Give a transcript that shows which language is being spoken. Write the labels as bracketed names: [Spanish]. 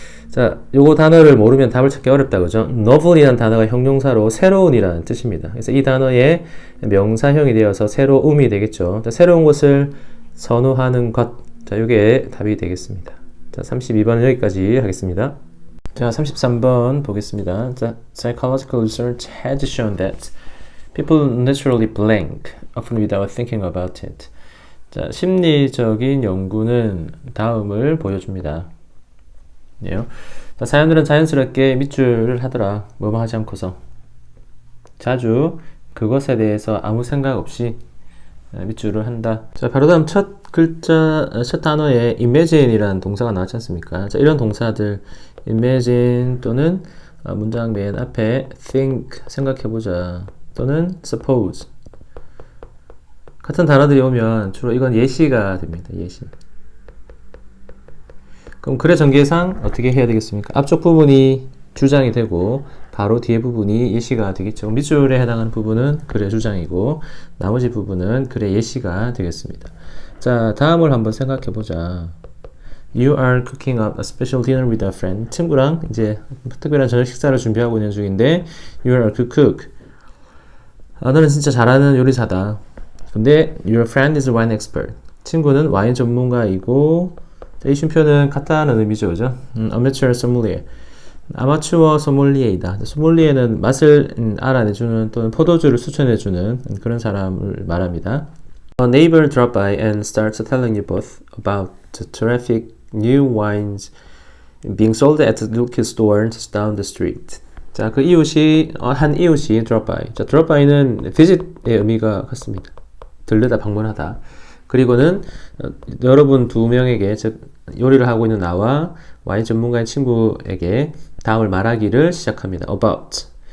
[Korean] 자, 요거 단어를 모르면 답을 찾기 어렵다, 그죠? novel이라는 단어가 형용사로 새로운이라는 뜻입니다. 그래서 이 단어의 명사형이 되어서 새로움이 되겠죠. 자, 새로운 것을 선호하는 것. 자, 요게 답이 되겠습니다. 자, 32번은 여기까지 하겠습니다. 자, 33번 보겠습니다. [English] 자, psychological research has shown that people naturally blank, often without thinking about it. [Korean] 자, 심리적인 연구는 다음을 보여줍니다. 네. 자, 사람들은 자연스럽게 밑줄을 하더라. 뭐뭐 하지 않고서. 자주 그것에 대해서 아무 생각 없이 밑줄을 한다. 자, 바로 다음 첫 글자, 첫 단어에 imagine이라는 동사가 나왔지 않습니까? 자, 이런 동사들 imagine 또는 문장 맨 앞에 think, 생각해보자 또는 suppose 같은 단어들이 오면 주로 이건 예시가 됩니다. 예시. 그럼 글의 전개상 어떻게 해야 되겠습니까? 앞쪽 부분이 주장이 되고 바로 뒤에 부분이 예시가 되겠죠. 밑줄에 해당하는 부분은 글의 주장이고 나머지 부분은 글의 예시가 되겠습니다. 자, 다음을 한번 생각해 보자. [English] You are cooking up a special dinner with a friend. [Korean] 친구랑 이제 특별한 저녁 식사를 준비하고 있는 중인데 [English] You are a good cook. [Korean] 너는 진짜 잘하는 요리사다. 근데 [English] Your friend is a wine expert. [Korean] 친구는 와인 전문가이고 이 쉼표는 같다는 의미죠. 그죠? [English] Amateur sommelier. [Korean] 아마추어 소믈리에이다. 소믈리에는 맛을 알아내주는 또는 포도주를 추천해주는 그런 사람을 말합니다. [English] A neighbor dropped by and starts telling you both about the terrific new wines being sold at the local store just down the street. [Korean] 자, 그 이웃이 한 이웃이 drop by. 자, drop by는 visit의 의미가 같습니다. 들르다, 방문하다. 그리고는 여러분 두 명에게 즉 요리를 하고 있는 나와 와인 전문가인 친구에게 다음을 말하기를 시작합니다. About.